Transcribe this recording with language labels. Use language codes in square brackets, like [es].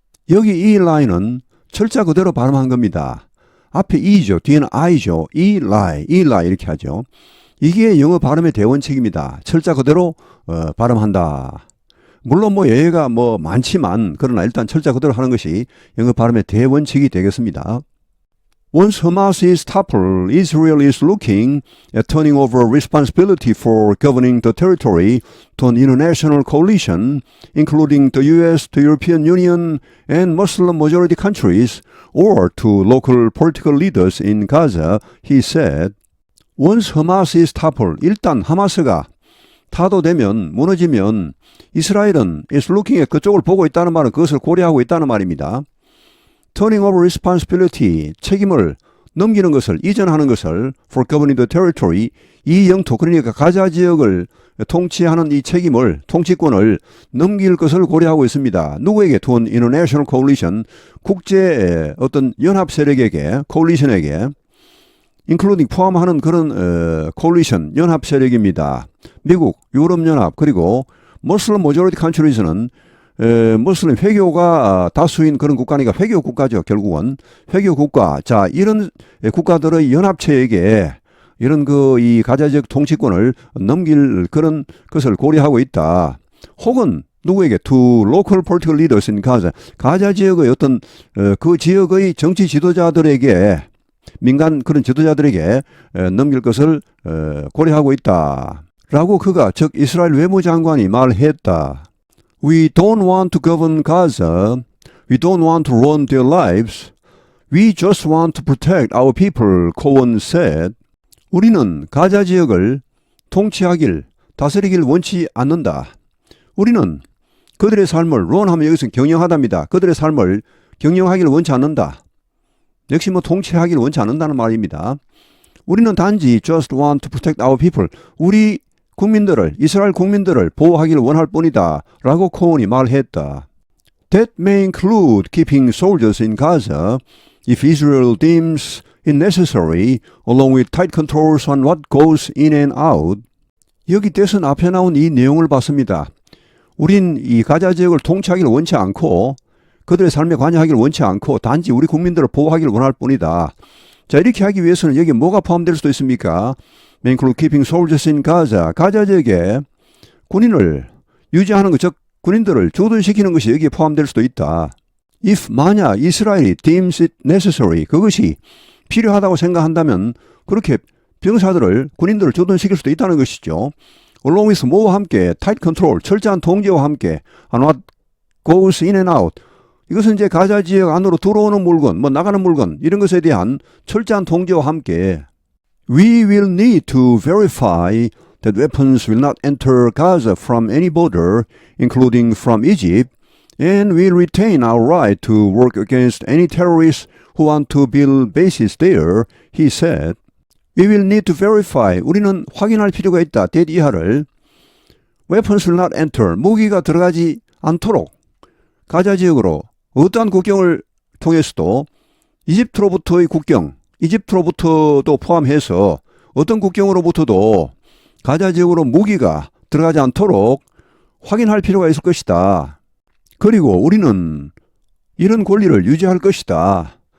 [ko] 여기 이 라인은 철자 그대로 발음한 겁니다. 앞에 E죠. 뒤에는 I죠. Eli 이렇게 하죠. 이게 영어 발음의 대원칙입니다. 철자 그대로 발음한다. 물론 예외가 많지만 그러나 일단 철자 그대로 하는 것이 영어 발음의 대원칙이 되겠습니다. [en] Once Hamas is toppled, Israel is looking at turning over responsibility for governing the territory to an international coalition, including the US, the European Union, and Muslim-majority countries, or to local political leaders in Gaza, he said. Once Hamas is toppled, [ko] 일단 하마스가 타도되면, 무너지면 이스라엘은 [en] is looking at [ko] 그쪽을 보고 있다는 말은 그것을 고려하고 있다는 말입니다. [en] Turning over responsibility, [ko] 책임을 넘기는 것을, 이전하는 것을 [en] for governing the territory, [ko] 이 영토, 그러니까 가자 지역을 통치하는 이 책임을, 통치권을 넘길 것을 고려하고 있습니다. 누구에게? [en] To an international coalition, [ko] 국제 어떤 연합 세력에게, coalition에게, [en] including [ko] 포함하는 그런 coalition, 연합 세력입니다. 미국, 유럽연합, 그리고 [en] Muslim majority countries [ko] 는 무슬림 회교가 다수인 그런 국가니까 회교 국가죠. 결국은 회교 국가. 자, 이런 국가들의 연합체에게 이런 이 가자 지역 통치권을 넘길 그런 것을 고려하고 있다. 혹은 누구에게? [en] To local political leaders in Gaza. [ko] 가자 지역의 어떤 그 지역의 정치 지도자들에게, 민간 그런 지도자들에게 넘길 것을 고려하고 있다. 라고 그가, 즉 이스라엘 외무장관이 말했다. [en] We don't want to govern Gaza. We don't want to run their lives. We just want to protect our people, Cohen said. [ko] 우리는 가자 지역을 통치하길, 다스리길 원치 않는다. 우리는 그들의 삶을 run하면 여기서 경영하답니다. 그들의 삶을 경영하길 원치 않는다. 역시 통치하길 원치 않는다는 말입니다. 우리는 단지 [en] just want to protect our people. [ko] 우리 국민들을, 이스라엘 국민들을 보호하기를 원할 뿐이다. 라고 코언이 말했다. [en] That may include keeping soldiers in Gaza if Israel deems it necessary, along with tight controls on what goes in and out. [ko] 여기 대선 앞에 나온 이 내용을 봤습니다. 우린 이 가자 지역을 통치하기를 원치 않고 그들의 삶에 관여하기를 원치 않고 단지 우리 국민들을 보호하기를 원할 뿐이다. 자, 이렇게 하기 위해서는 여기 뭐가 포함될 수도 있습니까? [en] May include keeping soldiers in Gaza. [ko] 가자 지역에 군인을 유지하는 것, 즉 군인들을 주둔시키는 것이 여기에 포함될 수도 있다. [en] If [ko] 만약 이스라엘이 [en] deems it necessary, [ko] 그것이 필요하다고 생각한다면 그렇게 병사들을, 군인들을 주둔시킬 수도 있다는 것이죠. [en] Along with [ko] 뭐와 함께? [en] Tight control, [ko] 철저한 통제와 함께 [en] on what goes in and out. [ko] 이것은 이제 가자 지역 안으로 들어오는 물건, 나가는 물건, 이런 것에 대한 철저한 통제와 함께 [en] We will need to verify that weapons will not enter Gaza from any border, including from Egypt, and we'll retain our right to work against any terrorists who want to build bases there, he said. We will need to verify. [ko] 우리는 확인할 필요가 있다. [en] that [ko] 이하를. [en] Weapons will not enter. [ko] 무기가 들어가지 않도록 가자 지역으로 어떠한 국경을 통해서도 이집트로부터의 국경, 이집트로부터도 포함해서 어떤 국경으로부터도 가자 지역으로 무기가 들어가지 않도록 확인할 필요가 있을 것이다. 그리고 우리는 이런 권리를 유지할 것이다.